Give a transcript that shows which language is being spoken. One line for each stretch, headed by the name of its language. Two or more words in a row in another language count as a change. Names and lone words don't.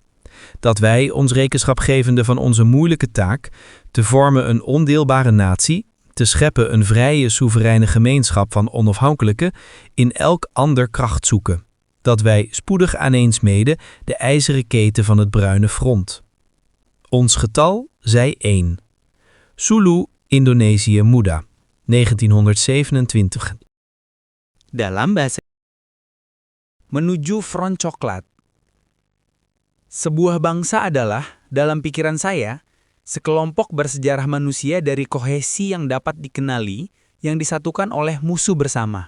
Dutch: Dat wij, ons rekenschap gevende van onze moeilijke taak, te vormen een ondeelbare natie, te scheppen een vrije, soevereine gemeenschap van onafhankelijken, in elk ander kracht zoeken. Dat wij spoedig aaneensmeden de ijzeren keten van het bruine front. Ons getal zij 1. Sulu, Indonesië Muda, 1927.
Indonesian: Dalam bahasa menuju front coklat. Sebuah bangsa adalah, dalam pikiran saya, sekelompok bersejarah manusia dari kohesi yang dapat dikenali, yang disatukan oleh musuh bersama.